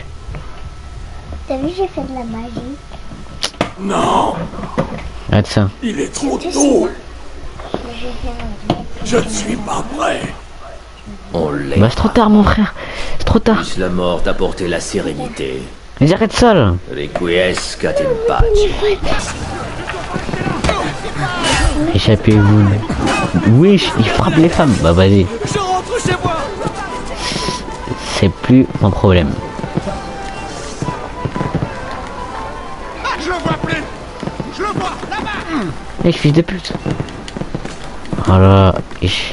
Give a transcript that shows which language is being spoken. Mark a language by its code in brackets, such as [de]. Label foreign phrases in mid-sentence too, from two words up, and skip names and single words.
[fr] T'as vu, j'ai fait de la magie. Non, Arrête ça. il est trop tôt. Je ne suis pas prêt. On l'est. Bah c'est trop tard mon frère. C'est trop tard. Puisse la mort t'apporter la sérénité. Mais arrête ça là. [la] Requiescat in pace. [fr] Échappez-vous. Wesh, il frappe les femmes. Bah vas-y. Je rentre chez moi. C'est plus mon problème. Ah, je le vois plus. Je le vois, là-bas. Eh, fils de pute. Voilà. Ich.